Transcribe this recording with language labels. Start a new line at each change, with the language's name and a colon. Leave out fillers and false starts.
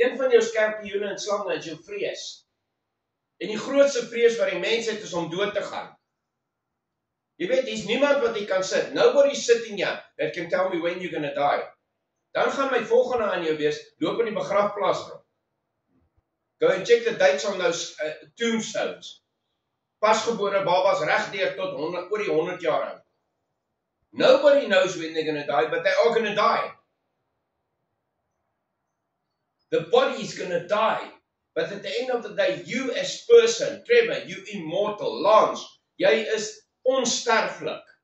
Afrikaans: Een van jou skorpioene en slange is jou vrees. En die grootste vrees wat die mens het is om dood te gaan. Jy weet, daar's niemand wat jy kan sit.
English: Nobody's sitting here that can tell me when you're going to die.
Afrikaans: Dan gaan my volgende aan jou wees, loop in die begrafplaas rond.
English: Go and check the dates on those tombstones.
Afrikaans: Pasgebore babas regdeur tot oor die 100 jaar oud.
English: Nobody knows when they're going to die, but they are going to die. The body is going to die. But at the end of the day, you as person, Trevor, you immortal, Lance,
Afrikaans: jy is onsterflik.